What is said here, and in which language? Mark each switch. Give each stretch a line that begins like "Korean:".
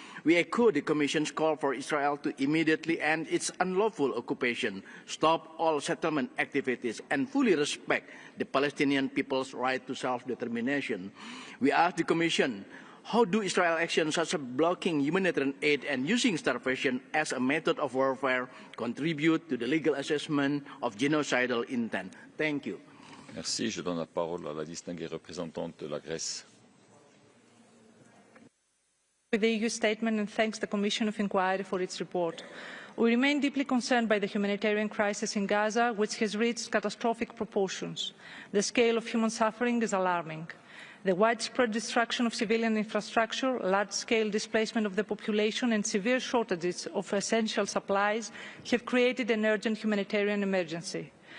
English: We echo the Commission's call for Israel to immediately end its unlawful occupation, stop all settlement activities, and fully respect the Palestinian people's right to self-determination. We ask the Commission, how do Israel actions such as blocking humanitarian aid and using starvation as a method of warfare contribute to the legal assessment of genocidal intent? Thank you.
French: Merci. Je donne la parole à la distinguée représentante de la Grèce.
English: With the EU statement and thanks the Commission of Inquiry for its report. We remain deeply concerned by the humanitarian crisis in Gaza, which has reached catastrophic proportions. The scale of human suffering is alarming. The widespread destruction of civilian infrastructure, large-scale displacement of the population and severe shortages of essential supplies have created an urgent humanitarian emergency.